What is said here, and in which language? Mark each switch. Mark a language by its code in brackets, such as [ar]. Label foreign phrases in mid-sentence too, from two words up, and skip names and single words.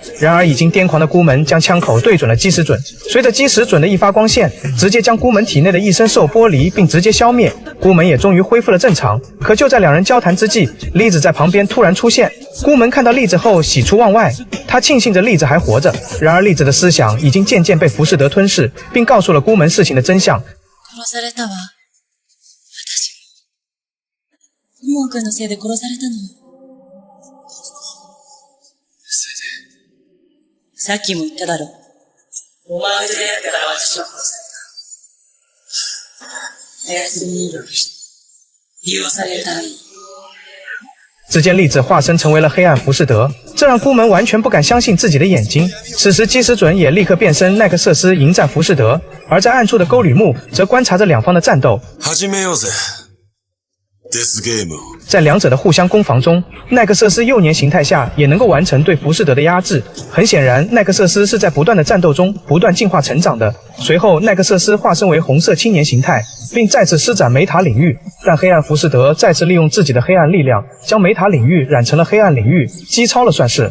[zh] 然而，已经癫狂的孤门将枪口对准了基石准，随着基石准的一发光线，直接将孤门体内的异生兽剥离，并直接消灭。孤门也终于恢复了正常。可就在两人交谈之际，粒子在旁边突然出现。孤门看到粒子后喜出望外，他庆幸着粒子还活着。然而，粒子的思想已经渐渐被浮士德吞噬，并告诉了孤门事情的真相。 [ja] モー君のせいで殺されたの。さっきも言っただろ。お前と出会ってから私は殺された。操る人形として利用されるために。 [zh] 只见粒子化身成为了黑暗浮士德，这让孤门完全不敢相信自己的眼睛。此时基石准也立刻变身奈克瑟斯迎战浮士德，而在暗处的沟吕木则观察着两方的战斗。 [ja] 始めようぜ。 [zh] 在两者的互相攻防中，奈克瑟斯幼年形态下也能够完成对浮士德的压制。很显然，奈克瑟斯是在不断的战斗中不断进化成长的。随后，奈克瑟斯化身为红色青年形态，并再次施展梅塔领域。但黑暗浮士德再次利用自己的黑暗力量，将梅塔领域染成了黑暗领域，击超了算是。